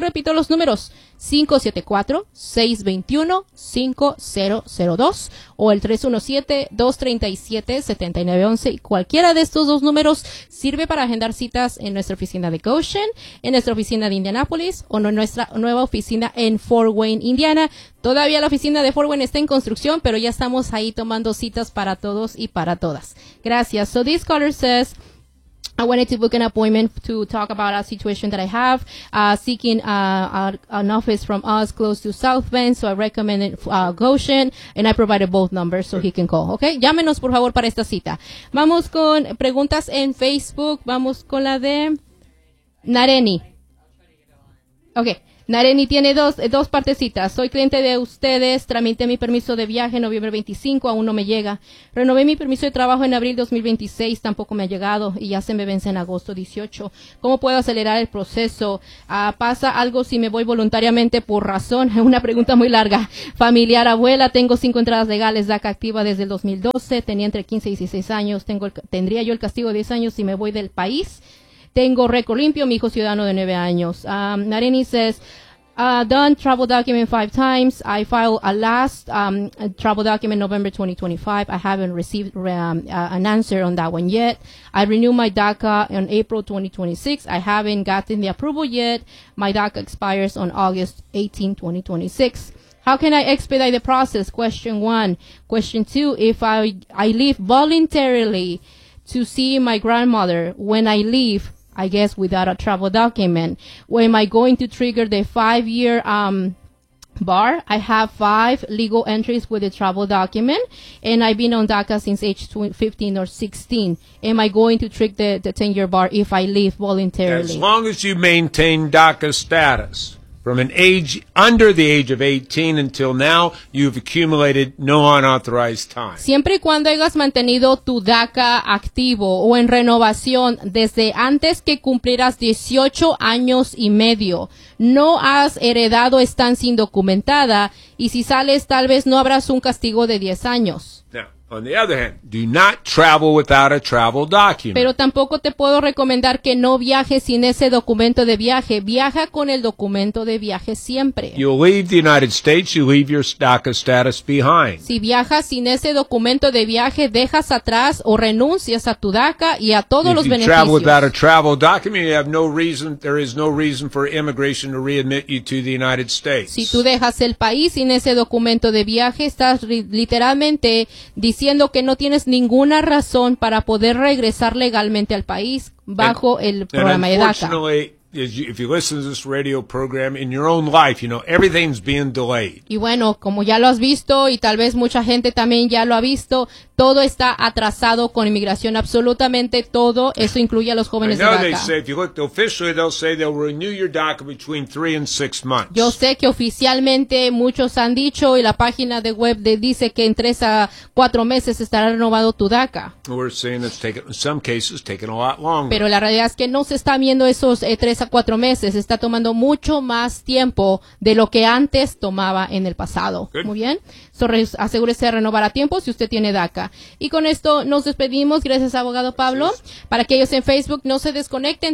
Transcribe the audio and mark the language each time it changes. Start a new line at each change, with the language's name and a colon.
Spanish: Repito los números, 574-621-5002 o el 317-237-7911. Y cualquiera de estos dos números sirve para agendar citas en nuestra oficina de Goshen, en nuestra oficina de Indianapolis o en nuestra nueva oficina en Fort Wayne, Indiana. Todavía la oficina de Fort Wayne está en construcción, pero ya estamos ahí tomando citas para todos y para todas. Gracias.
English: So this caller says, I wanted to book an appointment to talk about a situation that I have, seeking an office from us close to South Bend, so I recommend it, Goshen, and I provided both numbers so he can call, okay?
Spanish: Llámenos, por favor, para esta cita. Vamos con preguntas en Facebook. Vamos con la de Nareni. Okay. Nareni tiene dos partecitas. Soy cliente de ustedes, tramité mi permiso de viaje en noviembre 25, aún no me llega. Renové mi permiso de trabajo en abril 2026, tampoco me ha llegado y ya se me vence en agosto 18. ¿Cómo puedo acelerar el proceso? ¿Pasa algo si me voy voluntariamente por razón? Una pregunta muy larga. Familiar, abuela, tengo 5 entradas legales, DACA activa desde el 2012, tenía entre 15 y 16 años, tendría yo el castigo de 10 años si me voy del país. Tengo récord limpio, mi hijo ciudadano de 9 años.
English: Nareni says, done travel document 5 times. I filed a last travel document November 2025. I haven't received an answer on that one yet. I renewed my DACA on April 2026. I haven't gotten the approval yet. My DACA expires on August 18, 2026. How can I expedite the process? Question 1. Question 2, if I leave voluntarily to see my grandmother, when I leave, I guess without a travel document, where am I going to trigger the 5-year bar? I have 5 legal entries with a travel document, and I've been on DACA since age 15 or 16. Am I going to trigger the 10-year bar if I leave voluntarily? As long as you maintain DACA status from an age under the age of 18 until now, you've accumulated no unauthorized time.
Spanish: Siempre y cuando hayas mantenido tu DACA activo o en renovación desde antes que cumplieras 18 años y medio, no has heredado estancia indocumentada, y si sales, tal vez no habrás un castigo de 10 años.
English: Now, On the other hand, do not travel without a travel document.
Spanish: Pero tampoco te puedo recomendar que no viajes sin ese documento de viaje. Viaja con el documento de viaje siempre.
English: You leave the United States, you leave your DACA status behind.
Spanish: Si viajas sin ese documento de viaje, dejas atrás o renuncias a tu DACA y a todos
English: if
Spanish: los beneficios.
English: If you travel without a travel document, you have no reason, there is no reason for immigration to readmit you to the United States.
Spanish: Si tú dejas el país sin ese documento de viaje, estás literalmente diciendo que no tienes ninguna razón para poder regresar legalmente al país bajo el programa de DACA.
English: If you listen to this radio program in your own life, you know, everything's being delayed.
Spanish: Y bueno, como ya lo has visto y tal vez mucha gente también ya lo ha visto, todo está atrasado con inmigración, absolutamente todo, eso incluye a los jóvenes de DACA.
English: They say, if you look officially, they'll say they'll renew your DACA between 3 and 6 months.
Spanish: Yo sé que oficialmente muchos han dicho y la página de web dice que en 3 a 4 meses estará renovado tu DACA.
English: We're seeing it's taken, in some cases, taken a lot longer.
Spanish: Pero la realidad es que no se está viendo esos 3 a 4 meses, está tomando mucho más tiempo de lo que antes tomaba en el pasado.
English: Good.
Spanish: Muy bien. Asegúrese de renovar a tiempo si usted tiene DACA. Y con esto nos despedimos. Gracias, abogado Pablo. Gracias. Para aquellos en Facebook, no se desconecten.